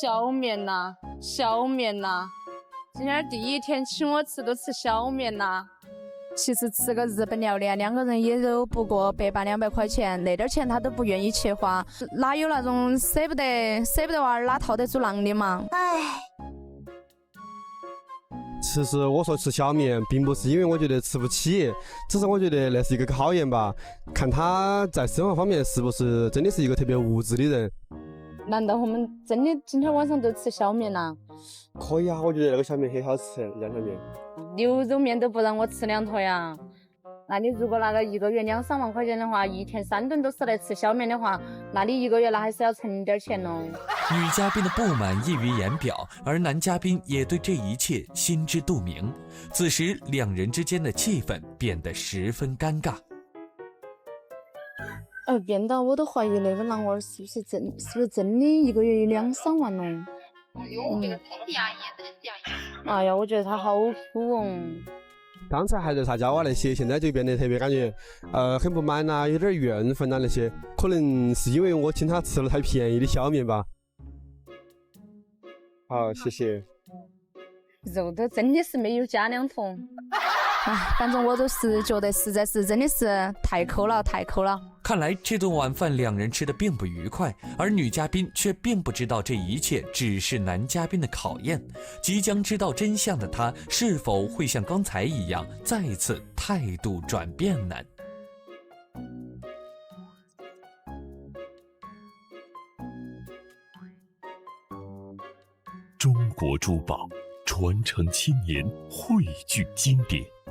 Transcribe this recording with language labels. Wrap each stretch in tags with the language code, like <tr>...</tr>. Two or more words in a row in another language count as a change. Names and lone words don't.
<zh>今天第一天請我吃都吃小麵吶。其實吃個日本料理啊，2個人也都不過100-200塊錢，那點錢他都不願意去花，哪有那種捨不得娃兒哪套得住囊的嘛？唉。其實我說吃小麵，並不是因為我覺得吃不起，只是我覺得那是一個考驗吧，看他在生活方面是不是真的是一個特別物質的人。難道我們真的今天晚上都吃小麵啦？可以啊，我覺得那個小麵很好吃，兩小麵。牛肉麵都不讓我吃2坨呀。那你如果拿個1個月2-3萬塊錢的話，一天3頓都是來吃小麵的話，那你1個月那還是要存點錢嘍。女嘉賓的不滿溢於言表，而男嘉賓也對這一切心知肚明。此時兩人之間的氣氛變得十分尷尬。變到我都懷疑那個男娃兒是不是真的1個月2-3萬嘍？哎呀，我覺得他好苦哦。剛才還在撒嬌啊那些，現在就變得特別感覺很不滿啊，有點怨憤啊那些，可能是因為我請他吃了太便宜的小麵吧。好，謝謝。肉都真的是沒有加2坨。反正我都是覺得實在是真的是太摳了。看來這頓晚飯兩人吃得並不愉快，而女嘉賓卻並不知道這一切只是男嘉賓的考驗。即將知道真相的他，是否會像剛才一樣再次態度轉變呢？中國珠寶傳承千年，匯聚經典。</zh>